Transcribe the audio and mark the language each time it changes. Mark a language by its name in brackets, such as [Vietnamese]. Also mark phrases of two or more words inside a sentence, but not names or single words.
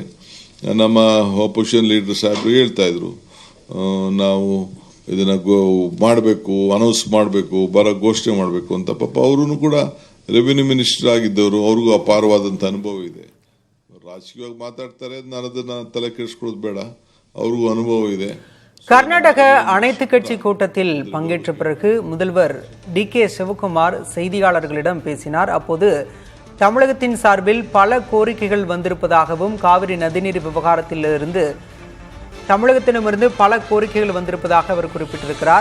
[Kannada] ನಮ್ಮ [English] opposition leader [Kannada] ಸಾಹೇಬರು ಹೇಳ್ತಾ ಇದ್ರು, ನಾವು ಇದನ್ನ ಮಾಡಬೇಕು, ಅನೌನ್ಸ್ ಮಾಡಬೇಕು, ಘೋಷಣೆ ಮಾಡಬೇಕು ಅಂತ. ಪಾಪ ಅವರು ಕೂಡ [English] revenue minister [Kannada] ಆಗಿದ್ದವರು, ಅವ್ರಿಗೂ ಅಪಾರವಾದಂಥ ಅನುಭವ ಇದೆ. ರಾಜಕೀಯವಾಗಿ ಮಾತಾಡ್ತಾರೆ, ನಾನು ಅದನ್ನ ತಲೆ ಕೆಡಿಸ್ಕೊಳ್ಳೋದು ಬೇಡ, ಅವ್ರಿಗೂ ಅನುಭವ ಇದೆ. [Tamil] கர்நாடக அனைத்து கட்சி கூட்டத்தில் பங்கேற்ற பிறகு முதல்வர் DK சிவகுமார் செய்தியாளர்களிடம் பேசினார். அப்போது தமிழகத்தின் சார்பில் பல கோரிக்கைகள் வந்திருப்பதாகவும், காவிரி நதிநீர் விவகாரத்திலிருந்து தமிழகத்திடமிருந்து பல கோரிக்கைகள் வந்திருப்பதாக அவர் குறிப்பிட்டிருக்கிறார்.